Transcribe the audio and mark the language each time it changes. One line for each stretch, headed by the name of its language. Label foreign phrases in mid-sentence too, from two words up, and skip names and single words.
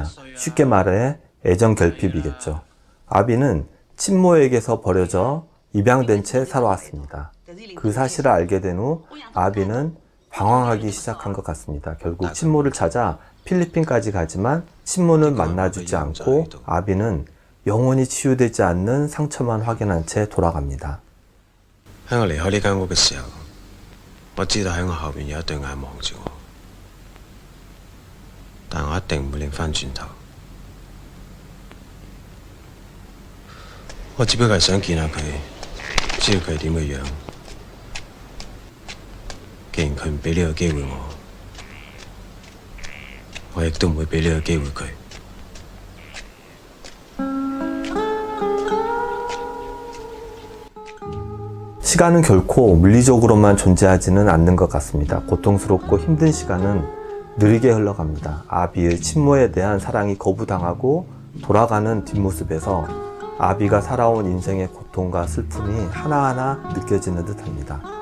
Korean: 쉽게 말해 애정 결핍이겠죠. 아비는 친모에게서 버려져 입양된 채 살아왔습니다. 그 사실을 알게 된 후 아비는 방황하기 시작한 것 같습니다. 결국 친모를 찾아 필리핀까지 가지만 친모는 만나주지 않고 아비는 영원히 치유되지 않는 상처만 확인한 채 돌아갑니다.
Cantonese: 喺我離開呢間屋嘅時候，我知道喺我後邊有一對眼望住我，但我一定唔會擰翻轉頭。我只不過係想見下佢，知道佢係點嘅樣。既然佢唔俾呢個機會我亦都唔會俾呢個機會佢。
Korean: 시간은 결코 물리적으로만 존재하지는 않는 것 같습니다. 고통스럽고 힘든 시간은 느리게 흘러갑니다. 아비의 친모에 대한 사랑이 거부당하고 돌아가는 뒷모습에서 아비가 살아온 인생의 고통과 슬픔이 하나하나 느껴지는 듯합니다.